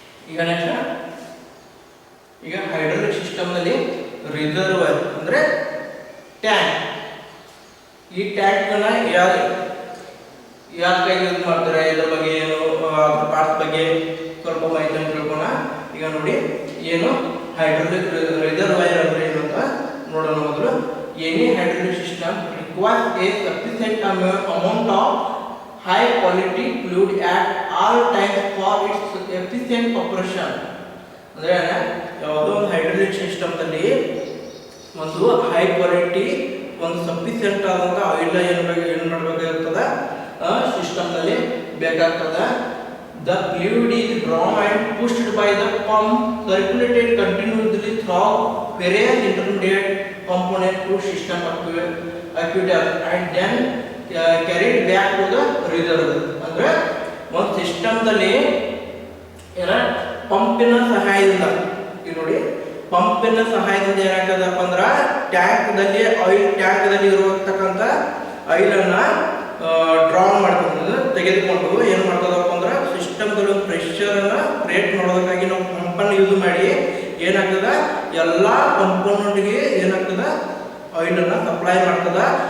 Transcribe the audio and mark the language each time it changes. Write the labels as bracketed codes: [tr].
[kn] ಈಗ ನೆಕ್ಸ್ಟ್ ಈಗ hydraulic system ನಲ್ಲಿ ರಿಸರ್ವರ್ ಅಂದ್ರೆ ಟ್ಯಾಂಕ್. ಈ ಟ್ಯಾಂಕ್ ಅನ್ನ ಯಾಕೆ ಯೂಸ್ ಮಾಡ್ತಾರೆ ಇದ್ರ ಬಗ್ಗೆ ಏನು ಅದ್ರ ಪಾರ್ಟ್ಸ್ ಬಗ್ಗೆ ಸ್ವಲ್ಪ ಮಾಹಿತಿ ತಿಳ್ಕೋಣ. ಈಗ ನೋಡಿ ಏನು ಹೈಡ್ರಾಲಿಕ್ ರಿಸರ್ವೈರ್ ಅಂದ್ರೆ ಏನು ಅಂತ ನೋಡೋಣ. [en] ಮೊದಲು any hydraulic system requires a sufficient amount of high quality fluid at all times for its efficient operation. [kn] ಅಂದ್ರೆ ಯಾವುದೋ ಒಂದು ಹೈಡ್ರಾಲಿಕ್ ಸಿಸ್ಟಮ್ದಲ್ಲಿ ಒಂದು ಹೈ ಕ್ವಾಲಿಟಿ ಒಂದು ಸಫಿಷಿಯಂಟ್ ಆದಂಥ ಆಯಿಲ್ ಏನು ಮಾಡಬೇಕಾಗಿರ್ತದೆ ಸಿಸ್ಟಮ್ನಲ್ಲಿ ಬೇಕಾಗ್ತದೆ. [en] The fluid is drawn and pushed by the pump, circulated continuously through various intermediate components to system actuators and then carried back to the reservoir. [kn] ಅಂದ್ರೆ ಒಂದು ಸಿಸ್ಟಮ್ದಲ್ಲಿ ಏನ ಪಂಪಿನ ಸಹಾಯದಿಂದ ಈಗ ನೋಡಿ ಪಂಪಿನ ಸಹಾಯದಿಂದ ಏನಾಗ್ತದಪ್ಪ ಅಂದ್ರೆ ಟ್ಯಾಂಕ್ದಲ್ಲಿ ಆಯಿಲ್ ಟ್ಯಾಂಕ್ದಲ್ಲಿ ಇರುವಂತಕ್ಕಂಥ ಆಯಿಲನ್ನ ಡ್ರಾ ಮಾಡ್ಕೊಂಡು ತೆಗೆದುಕೊಂಡು ಏನು ಮಾಡ್ತದಪ್ಪ ಅಂದ್ರೆ ಸಿಸ್ಟಮ್ದಲ್ಲಿ ಒಂದು ಪ್ರೆಷರನ್ನು ಕ್ರಿಯೇಟ್ ಮಾಡೋದಕ್ಕಾಗಿ ನಾವು ಪಂಪನ್ನು ಯೂಸ್ ಮಾಡಿ ಏನಾಗ್ತದ ಎಲ್ಲ ಕಂಪೋನೆಂಟ್ಗೆ ಏನಾಗ್ತದ ಆಯಿಲನ್ನು ಸಪ್ಲೈ ಮಾಡ್ತದ.